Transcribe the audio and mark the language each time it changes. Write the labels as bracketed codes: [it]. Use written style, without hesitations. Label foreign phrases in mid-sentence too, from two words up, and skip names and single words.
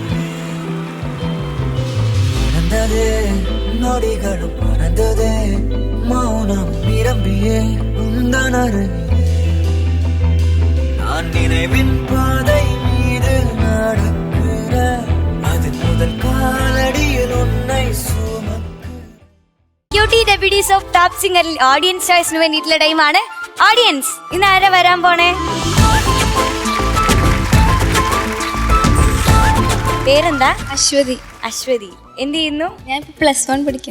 [ta] நொடிகளும் மறந்ததே மௌனம் நிரம்பியே உந்தனரு நான் நினைவின் பாதை மீது நடக்கிற அது முதல் காலடியில் உன்னை [ml] ക്യൂട്ടി ഡെപ്യൂട്ടീസ് ഓഫ് ടോപ്പ് സിംഗറിൽ [en] audience choice [ml] വേണ്ടിയിട്ടുള്ള ടൈമാണ്. ഓഡിയൻസ്, ഇന്ന് ആരാ വരാൻ പോണേ? പേരെന്താ? അശ്വതി. അശ്വതി. എന്ത് ചെയ്യുന്നു? ഞാൻ +1 പഠിക്കുന്നു.